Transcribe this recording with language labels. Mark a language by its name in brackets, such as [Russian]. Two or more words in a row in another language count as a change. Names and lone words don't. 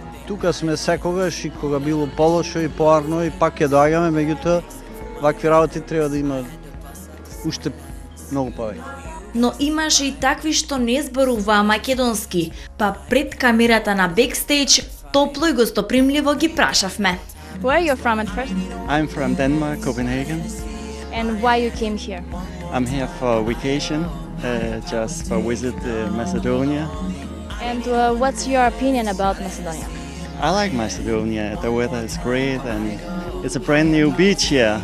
[Macedonian] Тука сме секогаш и кога било полошо и поарно и пак ќе доаѓаме, меѓутоа вакви работи треба да има уште многу повеќе. Но имаше и такви што не зборуваа македонски, па пред камерата на бекстејдж топло и гостопримливо ги прашавме. [English] Where are you from at first? I'm from Denmark, Copenhagen. And why you came here? I'm here for vacation, just for visit Macedonia. And what's your opinion about Macedonia? I like Macedonia. The weather is great and it's a brand new beach here.